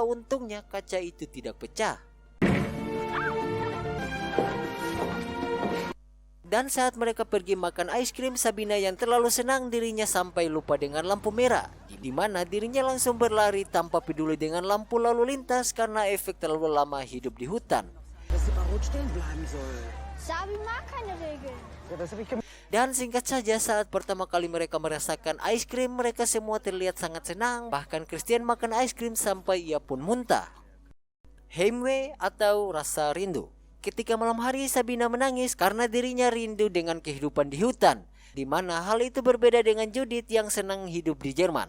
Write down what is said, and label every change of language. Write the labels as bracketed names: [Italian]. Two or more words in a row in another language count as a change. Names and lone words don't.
[Indonesian] Untungnya kaca itu tidak pecah. Dan saat mereka pergi makan es krim, Sabina yang terlalu senang dirinya sampai lupa dengan lampu merah, di mana dirinya langsung berlari tanpa peduli dengan lampu lalu lintas karena efek terlalu lama hidup di hutan. [German] Sabi mag keine Regeln. [Indonesian] Dan singkat saja, saat pertama kali mereka merasakan es krim, mereka semua terlihat sangat senang. Bahkan Christian makan es krim sampai ia pun muntah. Heimweh atau rasa rindu. Ketika malam hari, Sabina menangis karena dirinya rindu dengan kehidupan di hutan, di mana hal itu berbeda dengan Judith yang senang hidup di Jerman.